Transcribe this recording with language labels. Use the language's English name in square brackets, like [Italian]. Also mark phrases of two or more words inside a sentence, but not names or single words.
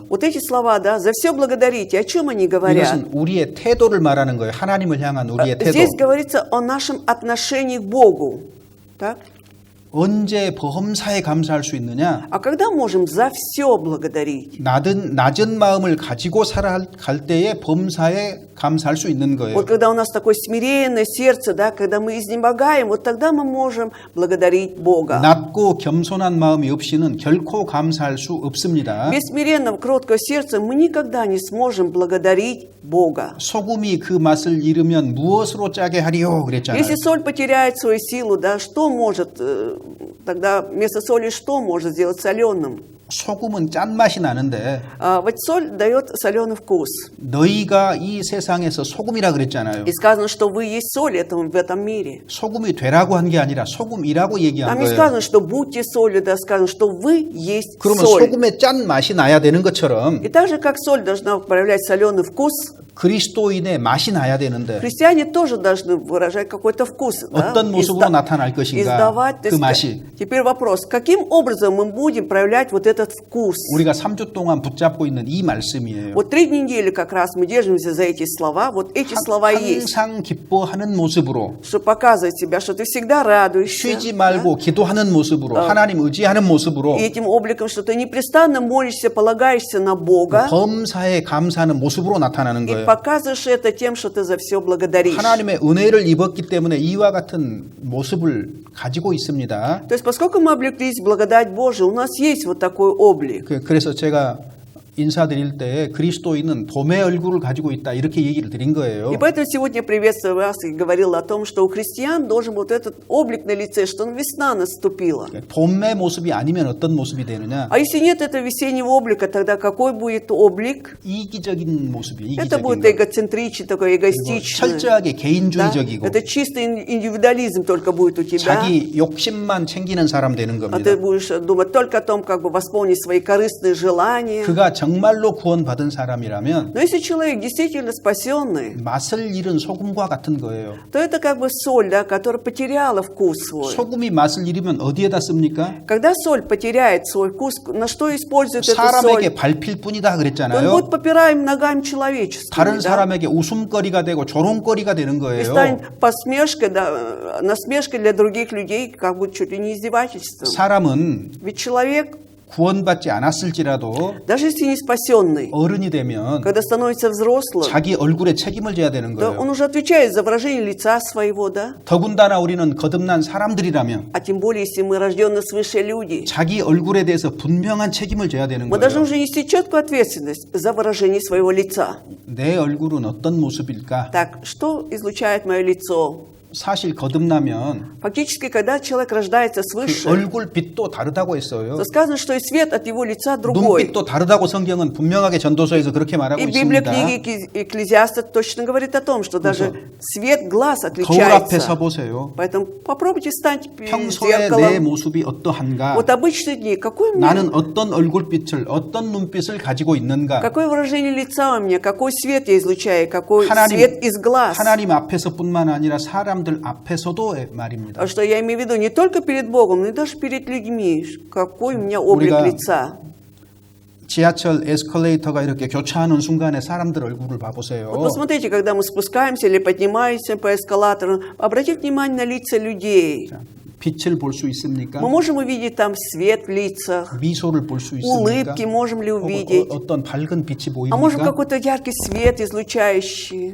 [Russian] Вот эти слова, да, за все благодарите, о чем они говорят? [Korean] 이것은 우리의 태도를 말하는 거예요. 하나님을 향한 우리의 태도. [Russian] Здесь говорится о нашем отношении к Богу. Так? [Korean] 언제 범사에 감사할 수 있느냐? [Russian] А когда можем за все благодарить? [Korean] 낮은 마음을 가지고 살아갈 때에 범사에 감사할 수 있는 거예요. [Russian] Вот когда у нас такое смиренное сердце, да, когда мы изнемогаем, вот тогда мы можем благодарить Бога. [Korean] 낮고 겸손한 마음이 없이는 결코 감사할 수 없습니다. [Russian] Без смиренного, кроткого сердца мы никогда не сможем благодарить Бога. [Korean] 소금이 그 맛을 잃으면 무엇으로 짜게 하리요? 그랬잖아요. [Russian] Если соль потеряет свою силу, да, что может тогда вместо соли что может сделать соленым? [Korean] 소금은 짠맛이 나는데 [Russian] Вот соль дает соленый вкус. [Korean] 너희가 이 세상에서 소금이라 그랬잖아요. [Russian] И сказано, что вы есть соль в этом мире. [Korean] 소금이 되라고 한 게 아니라 소금이라고 얘기한 [Russian] Там не [Korean] 거예요. [Russian] сказано, что будьте солью, да сказано, что вы есть [Korean] 그러면 [Russian] соль. [Korean] 소금의 짠 맛이 나야 되는 것처럼 [Russian] И так же, как соль должна проявлять соленый вкус, [Korean] 그리스도인의 맛이 나야 되는데 [Russian] христиане тоже должны выражать какой-то вкус. Да? [Korean] 어떤 모습으로 나타날 것인가 [Russian] Издавать, [Korean] 그 맛이. [Russian] Теперь вопрос, каким образом мы будем проявлять вот этот вкус? [Korean] 우리가 3주 동안 붙잡고 있는 이 말씀이에요. [Russian] Вот 3 недели как раз мы держимся за эти слова. Вот эти слова есть. [Korean] 항상 기뻐하는 모습으로 [Russian] Что показывает себя, что ты всегда радуешься. [Korean] 쉬지 말고 기도하는 모습으로 하나님 의지하는 모습으로 [Russian] И этим обликом, что ты непрестанно молишься, полагаешься на Бога. [Korean] 범사에 감사하는 모습으로 나타나는 [Russian] И [Korean] 거예요. [Russian] показываешь это тем, что ты за все благодаришь. [Korean] 하나님의 은혜를 입었기 때문에 이와 같은 모습을 가지고 있습니다. [Russian] То есть, поскольку мы облеклись в благодать Божию, у нас есть вот такой облик. [Korean] 그래서 제가 인사드릴 때 그리스도인은 봄의 얼굴을 가지고 있다 이렇게 얘기를 드린 거예요. [Russian] И поэтому сегодня приветствую вас и говорил о том, что у христиан должен быть этот облик на лице, что весна наступила. [Korean] 봄의 모습이 아니면 어떤 모습이 되느냐? [Russian] А если нет этого весеннего облика, тогда какой будет облик? [Korean] 이기적인 모습이에요. [Russian] Это [Korean] 이기적인 [Russian] будет [Korean] 거. [Russian] эгоцентричный, такой эгоистичный. [Korean] 철저하게 [Russian] Да? [Korean] 개인주의적이고 [Russian] Это чистый индивидуализм только будет у тебя. [Korean] 자기 욕심만 챙기는 사람 되는 [Russian] А [Korean] 겁니다. [Russian] ты будешь думать только о том, как бы восполнить свои корыстные желания. [Korean] 그가 정말로 구원받은 사람이라면 [Russian] Но если человек действительно спасенный, [Korean] 맛을 잃은 소금과 같은 거예요. [Russian] то это как бы соль, да, которая потеряла вкус свой. [Korean] 소금이 맛을 잃으면 어디에다 씁니까? [Russian] Когда соль потеряет свой вкус, на что использует эту [Korean] 사람에게 [Russian] соль? [Korean] 밟힐 뿐이다 [Russian] То он [Korean] 그랬잖아요. [Russian] будет попираем ногами человеческими, [Korean] 다른 [Russian] да? [Korean] 사람에게 웃음거리가 되고 조롱거리가 되는 [Russian] И [Korean] 거예요. [Russian] станет посмешкой, да, насмешкой для других людей, как бы чуть ли не издевательством. [Korean] 사람은 [Russian] Ведь человек, [Korean] 구원받지 않았을지라도 [Russian] даже если не спасенный, [Korean] 어른이 되면 [Russian] когда становится взрослым, [Korean] 자기 얼굴에 책임을 져야 되는 [Russian] да, [Korean] 거예요. [Russian] он уже отвечает за выражение лица своего, да? [Korean] 더군다나 우리는 거듭난 사람들이라면 [Russian] А тем более, если мы рожденные свыше люди, [Korean] 자기 얼굴에 대해서 분명한 책임을 져야 되는 [Russian] мы должны [Korean] 거예요. [Russian] уже нести четкую ответственность за выражение своего лица. [Korean] 내 얼굴은 어떤 모습일까? [Russian] Так, что излучает мое лицо? [Korean] 사실 거듭나면 [Russian] Фактически, когда человек рождается [Korean] 그 [Russian] свыше, [Korean] 얼굴 빛도 다르다고 했어요. [Russian] то сказано, что и свет от его лица другой. [Korean] 눈빛도 다르다고 성경은 분명하게 전도서에서 그렇게 말하고 [Russian] И Библия [Korean] 있습니다. [Russian] книги Экклезиаста точно говорит о том, что даже свет глаз [Korean] 거울 앞에 서 [Russian] отличается. [Korean] 보세요. [Russian] Поэтому попробуйте встать перед [Korean] 평소에 내 [Russian] зеркалом. [Korean] 모습이 어떠한가? [Russian] Вот обычные дни, какой у меня, [Korean] 나는 어떤 얼굴빛을, 어떤 눈빛을 가지고 있는가? [Russian] какое выражение лица у меня, какой свет я излучаю, какой [Korean] 하나님, [Russian] свет из глаз. [Korean] 하나님 앞에서뿐만 아니라 사람들 앞에서도 말입니다. [Russian] А что я имею в виду не только перед Богом, но и даже перед людьми. Какой у меня облик [Korean] 우리가 [Russian] лица. [Korean] 지하철 에스컬레이터가 이렇게 교차하는 순간에 사람들 얼굴을 봐보세요. [Russian] Вот посмотрите, когда мы спускаемся или поднимаемся по эскалатору, обратите внимание на лица людей. [Korean] 빛을 볼 수 있습니까? [Russian] Мы можем увидеть там свет в лицах, [Korean] 미소를 볼 수 있습니까? [Russian] улыбки можем ли увидеть, [Korean] 어떤 밝은 빛이 [Russian] а можем [Korean] 보입니까? [Russian] какой-то яркий свет излучающий.